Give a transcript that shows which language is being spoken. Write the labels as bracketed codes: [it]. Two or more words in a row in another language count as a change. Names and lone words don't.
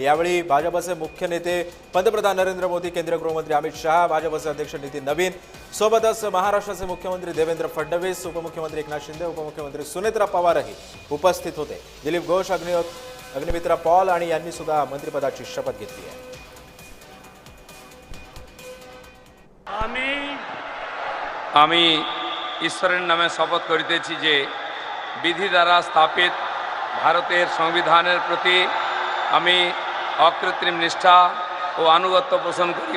[mr] यावेळी भाजपचे मुख्य नेते पंतप्रधान नरेंद्र मोदी, केंद्रीय गृहमंत्री अमित शहा, भाजपचे अध्यक्ष नितीन नवीन, सोबतच महाराष्ट्राचे मुख्यमंत्री देवेंद्र फडणवीस, उपमुख्यमंत्री एकनाथ शिंदे, उपमुख्यमंत्री सुनेत्रा पवारही उपस्थित होते। दिलीप घोष, अग्निमित्रा पॉल आणि यांनी सुद्धा मंत्रिपदाची शपथ घेतली आहे। [bn] আমি ঈশ্বরের নামে শপথ করিতেছি যে বিধি দ্বারা স্থাপিত ভারতের সংবিধানের প্রতি আমি অকৃত্রিম নিষ্ঠা ও আনুগত্য পোষণ করিব।